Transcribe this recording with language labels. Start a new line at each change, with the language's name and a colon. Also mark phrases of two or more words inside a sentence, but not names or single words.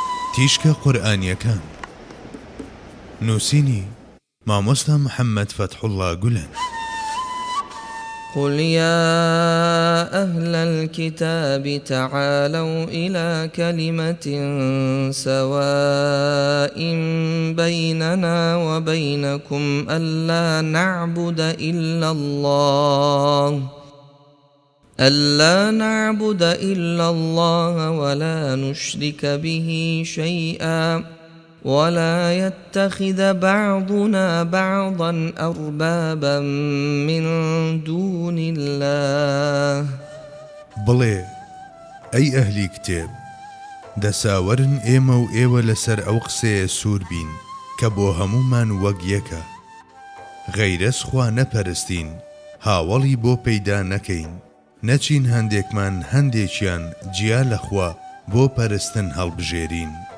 Central Kurdish: تیشکە قورئانیەکان نووسینی مامۆستا محەممەد فەتحوڵڵا گولەن.
Arabic: قل يا أهل الكتاب تعالوا إلى كلمة سواء بيننا وبينكم ألا نعبد إلا الله ولا نشرك به شيئا ولا يتخذ بعضنا بعضا أربابا من دون الله.
Central Kurdish: بڵێ ئەی ئەهلی کتێب، دەساوەرن ئێمە و ئێوە لەسەر ئەو قسەیە سوور بین کە بۆ هەمومان وەک یەکە، غەیرەس خوا نەپەرستین، هاوڵی بۆ پەیدا نەکەین، نەچین هەندێکمان هەندێکیان جیا لەخوا بۆ پەرستن هەڵبژێرین.